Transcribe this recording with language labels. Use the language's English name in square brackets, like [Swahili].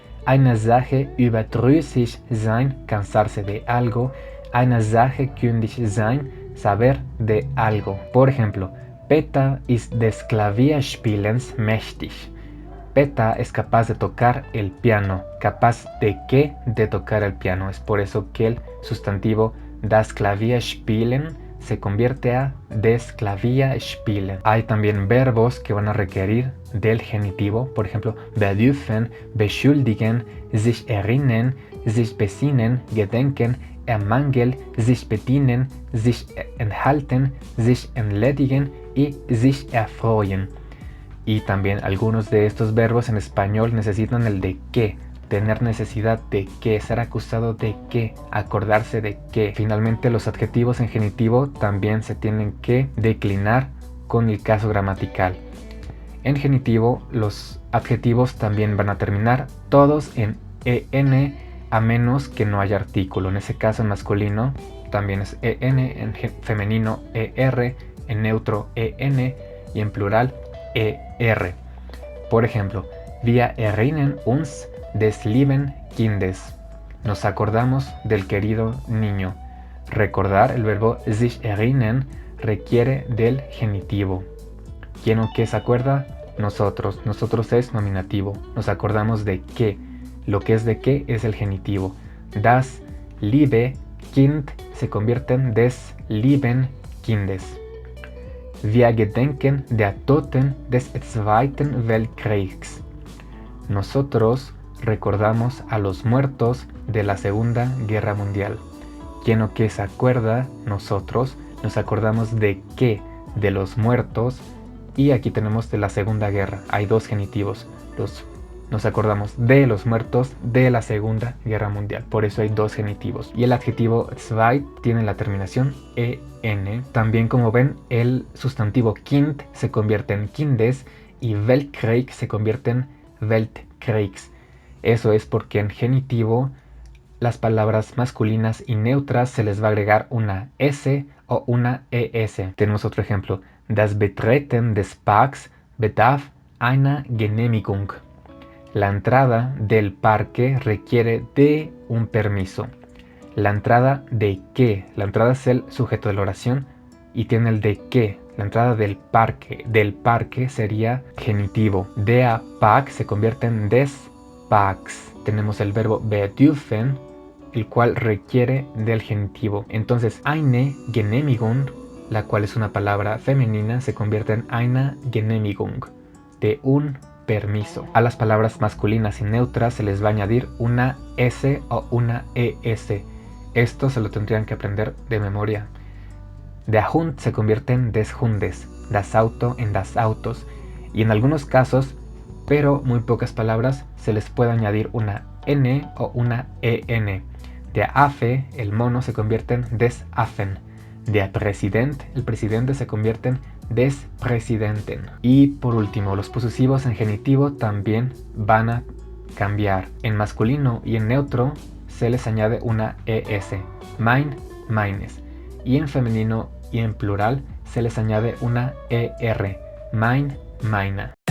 [German] Einer Sache überdrüssig sein, [Spanish] cansarse de algo. [German] Einer Sache kundig sein, [Spanish] saber de algo. Por ejemplo, [German] Peter ist des Klavierspielens mächtig. [Spanish] Peter es capaz de tocar el piano. ¿Capaz de qué? De tocar el piano. Es por eso que el sustantivo das Klavierspielen se convierte a des Klavierspielen. Hay también verbos que van a requerir del genitivo. Por ejemplo, bedürfen, beschuldigen, sich erinnern, sich besinnen, gedenken, ermangeln, sich bedienen, sich enthalten, sich entledigen y sich erfreuen. Y también algunos de estos verbos en español necesitan el de qué, tener necesidad de qué, ser acusado de qué, acordarse de qué. Finalmente los adjetivos en genitivo también se tienen que declinar con el caso gramatical. En genitivo los adjetivos también van a terminar todos en en, a menos que no haya artículo. En ese caso en masculino también es en, en femenino er, en neutro en y en plural er. Por ejemplo, [German] wir erinnern uns des lieben Kindes. [Spanish] Nos acordamos del querido niño. Recordar, el verbo sich erinnern, requiere del genitivo. ¿Quién o qué se acuerda? Nosotros. Nosotros es nominativo. Nos acordamos de qué. Lo que es de qué es el genitivo. [German] Das liebe Kind [Spanish] se convierte en [German] des lieben Kindes. Wir gedenken der Toten des Zweiten Weltkriegs. [Spanish] Nosotros recordamos a los muertos de la Segunda Guerra Mundial. ¿Quién o qué se acuerda? Nosotros nos acordamos de qué, de los muertos. Y aquí tenemos de la Segunda Guerra. Hay dos genitivos. Nos acordamos de los muertos de la Segunda Guerra Mundial. Por eso hay dos genitivos. Y el adjetivo zweit tiene la terminación en. También, como ven, el sustantivo Kind se convierte en Kindes y Weltkrieg se convierte en Weltkriegs. Eso es porque en genitivo las palabras masculinas y neutras se les va a agregar una S o una ES. Tenemos otro ejemplo. [German] Das Betreten des Parks bedarf einer Genehmigung. [Spanish] La entrada del parque requiere de un permiso. ¿La entrada de qué? La entrada es el sujeto de la oración y tiene el de que. La entrada del parque sería genitivo. [German] Der Park [Spanish] se convierte en [German] des Parks. [Spanish] Tenemos el verbo bedürfen, el cual requiere del genitivo. Entonces, eine Genehmigung, la cual es una palabra femenina, se convierte en eine Genehmigung, de un permiso. A las palabras masculinas y neutras se les va a añadir una S o una ES. Esto se lo tendrían que aprender de memoria. Der Hund se convierte en des Hundes, das Auto en das Autos, y en algunos casos, pero muy pocas palabras, se les puede añadir una N o una EN. Der Affe, el mono, se convierte en des Affen. Der Präsident, el presidente, se convierte en des Präsidenten. Y por último, los posesivos en genitivo también van a cambiar. En masculino y en neutro se les añade una ES, mein, meines. Y en femenino y en plural se les añade una ER, mein, meine.